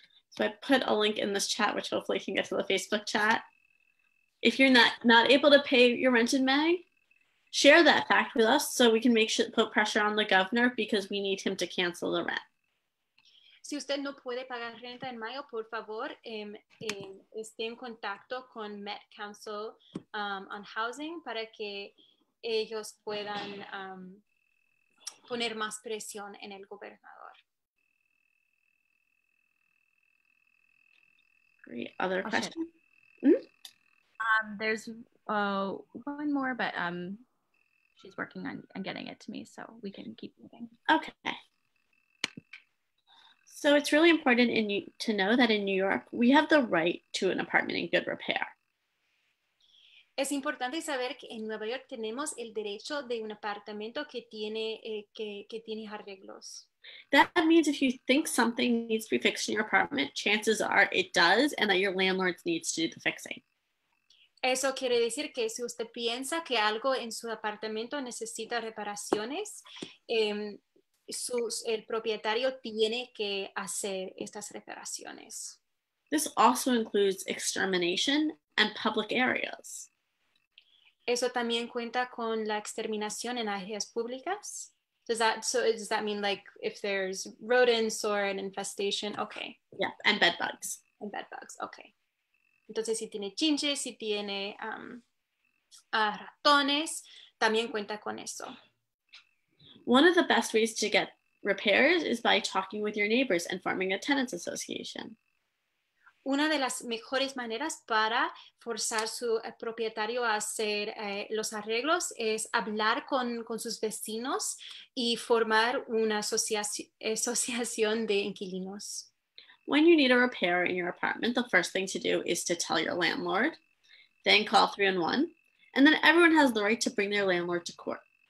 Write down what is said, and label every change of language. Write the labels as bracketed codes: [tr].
[en] So I put a link in this chat, which hopefully can get to the Facebook chat. If you're not able to pay your rent in May, share that fact with us so we can put pressure on the governor because we need him to cancel the rent. [es] Si usted no puede pagar renta en mayo, por favor, esté en contacto con Met Council on Housing para que ellos puedan poner más presión en el gobernador. [en] Great. Other Oh, questions? There's one more, but she's working on getting it to me, so we can keep moving. Okay. So it's really important to know that in New York, we have the right to an apartment in good repair. [es] Es importante saber que en Nueva York tenemos el derecho de un apartamento que tiene arreglos. [en] That means if you think something needs to be fixed in your apartment, chances are it does, and that your landlord needs to do the fixing. [es] Eso quiere decir que si usted piensa que algo en su apartamento necesita reparaciones, el propietario tiene que hacer estas reparaciones. [en] This also includes extermination and public areas. [es] Eso también cuenta con la exterminación en áreas públicas. [en] Does that mean like if there's rodents or an infestation? Okay. Yeah, and bed bugs. And bed bugs, okay. [es] Entonces, si tiene chinches, si tiene ratones, también cuenta con eso. [en] One of the best ways to get repairs is by talking with your neighbors and forming a tenants association. [es] Una de las mejores maneras para forzar su propietario a hacer los arreglos es hablar con sus vecinos y formar una asociación de inquilinos. [en] When you need a repair in your apartment, the first thing to do is to tell your landlord, then call 311, and then everyone has the right to bring their landlord to court.